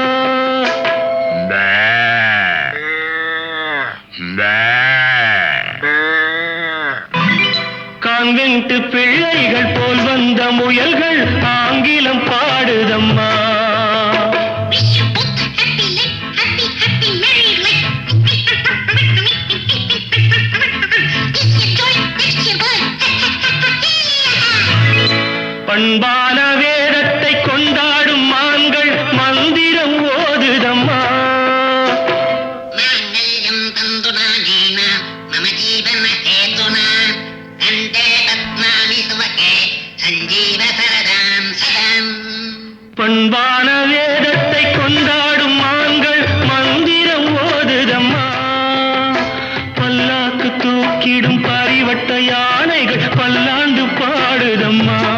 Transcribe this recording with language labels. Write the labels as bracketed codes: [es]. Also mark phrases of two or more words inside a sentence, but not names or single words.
[ta] கான்வென்ட் பிள்ளைகள் போல் வந்த முயல்கள் ஆங்கிலம் பாடுதம்மா. [en] Wish you both happy life, happy, happy married life. This your joy, next your boy. [ta] பண்பான வேதத்தை கொண்டாடும் மான்கள் மந்திரம் ஓதுதம்மா. [sa] माङ्गल्यं तन्तुना नेन मम जीवन हेतुना कण्ठे बध्नामि सुभगे सञ्जीव सरदां सदाम्. [ta] பண்பான வேதத்தை கொண்டாடும் மான்கள் மந்திரம் ஓதுதம்மா. பல்லாக்கு தூக்கிடும் பரிவட்ட யானைகள் பல்லாண்டு பாடுதம்மா.